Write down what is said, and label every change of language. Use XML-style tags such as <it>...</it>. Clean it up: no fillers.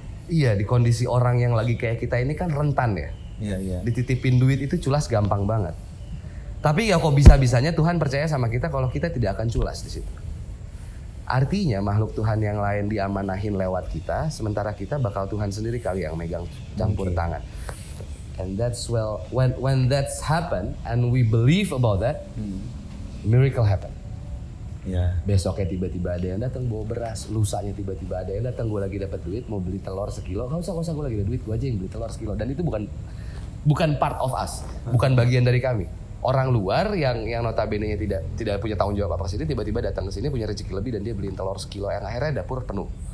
<id>Iya, di kondisi orang yang lagi kayak kita ini kan rentan ya. Iya. Dititipin duit itu culas gampang banget. Tapi ya kok bisa-bisanya Tuhan percaya sama kita kalau kita tidak akan culas di situ. Artinya makhluk Tuhan yang lain diamanahin lewat kita, sementara kita bakal Tuhan sendiri kali yang megang campur tangan.</id> <en>And that's when that's happen and we believe about that, miracle happen.</en> <id>Ya. Besoknya tiba-tiba ada yang datang bawa beras, lusanya tiba-tiba ada yang datang, gue lagi dapat duit mau beli telur sekilo, nggak usah gue lagi ada duit, gue aja yang beli telur sekilo. Dan itu bukan</id> <en>part of us,</en> <id>bukan bagian dari kami. Orang luar yang notabene tidak punya tanggung jawab apa sini tiba-tiba datang ke sini punya rezeki lebih dan dia beliin telur sekilo yang akhirnya dapur penuh.</id>